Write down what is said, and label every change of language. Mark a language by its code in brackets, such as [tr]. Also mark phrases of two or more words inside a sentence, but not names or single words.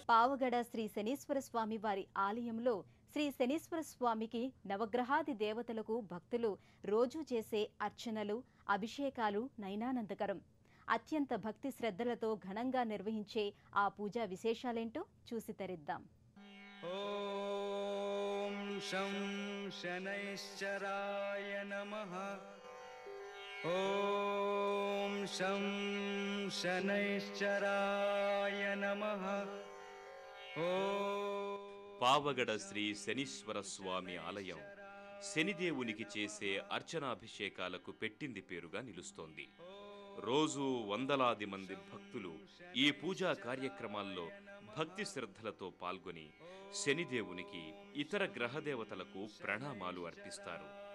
[te] పావగడ శ్రీ శనీశ్వర స్వామి వారి ఆలయంలో శ్రీ శనీశ్వర స్వామికి నవగ్రహాది దేవతలకు భక్తులు రోజూ చేసే అర్చనలు, అభిషేకాలు నయనానందకరం. అత్యంత భక్తి శ్రద్ధలతో ఘనంగా నిర్వహించే ఆ పూజా విశేషాలేంటో చూసి తరిద్దాం. [sa] ఓం शं शनैश्चराय नमः। ॐ शं शनैश्चराय नमः। [te] పావగడ శ్రీ శనీశ్వర స్వామి ఆలయం శనిదేవునికి చేసే అర్చనాభిషేకాలకు పెట్టింది పేరుగా నిలుస్తోంది. రోజు వందలాది మంది భక్తులు ఈ పూజా కార్యక్రమాల్లో భక్తి శ్రద్ధలతో పాల్గొని శనిదేవునికి ఇతర గ్రహదేవతలకు ప్రణామాలు అర్పిస్తారు.